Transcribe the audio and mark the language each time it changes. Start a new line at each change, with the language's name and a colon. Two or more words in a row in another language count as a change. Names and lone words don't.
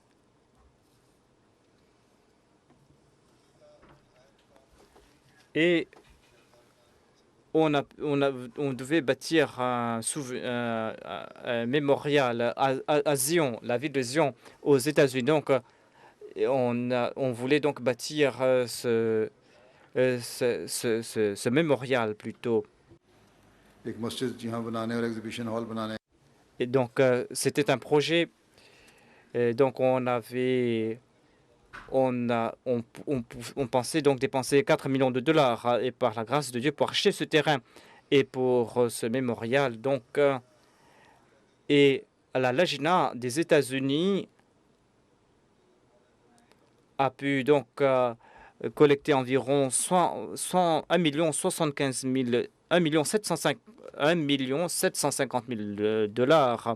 French: Et on devait bâtir un mémorial à Zion, la ville de Zion, aux États-Unis. Donc, on voulait donc bâtir ce mémorial plutôt.
Hindi: एक मस्जिद यहाँ बनाने और
English: exhibition hall
Hindi: बनाने
French: Et donc, c'était un projet. Et donc, on pensait donc dépenser 4 millions de dollars et par la grâce de Dieu pour acheter ce terrain et pour ce mémorial. Donc, et la Lajna des États-Unis a pu donc collecter environ 1 million 75 000, 1 million 750 000 dollars.